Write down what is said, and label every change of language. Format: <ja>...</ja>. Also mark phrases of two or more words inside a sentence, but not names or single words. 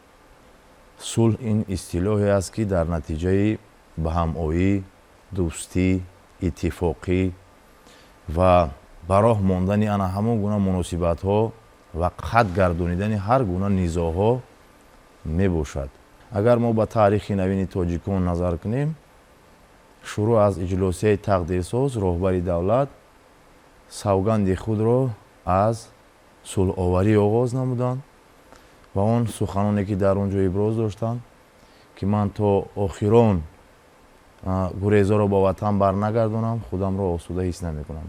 <fa>صلح این اصطلاحی است که در نتیجه به همایی، دوستی، اتفاقی و براه ماندن آن همون گونه مناسبت ها و خط گردانیدن هر گونه نزاعها می باشد. اگر ما به تاریخ نوین تاجیکان نظر کنیم،</fa> <tg>шурӯъ аз иҷлосияи тақдирсоз роҳбари давлат савганди худро аз сулҳоварӣ оғоз намуданд ва он суханоне ки дар он ҷо иброз доштанд ки ман то охирон гурезоро ба ватан барнагардонам, худамро осуда ҳис намекунам.</tg>